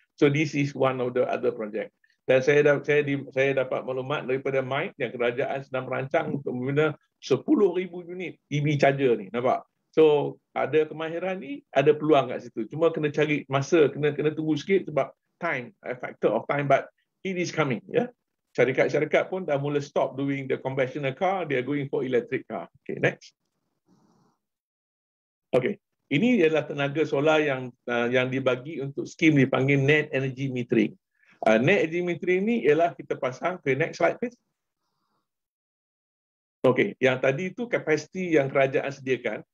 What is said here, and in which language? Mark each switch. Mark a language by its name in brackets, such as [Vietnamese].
[English] So this is one of the other project. [Malay] Dan saya dapat maklumat daripada Mike yang kerajaan sedang merancang untuk membina 10,000 unit EV charger ni, nampak? So ada kemahiran ni, ada peluang kat situ. Cuma kena cari masa, kena tunggu sikit sebab time, [English] a factor of time, but it is coming, [Malay] ya. Syarikat-syarikat pun dah mula [English] stop doing the conventional car, they are going for electric car. Okay, next. [Malay] Okay, ini adalah tenaga solar yang dibagi untuk skim dipanggil net energy metering. Net energy metering ni ialah kita pasang ke [English] next slide please. [Malay] Okey, yang tadi itu kapasiti yang kerajaan sediakan.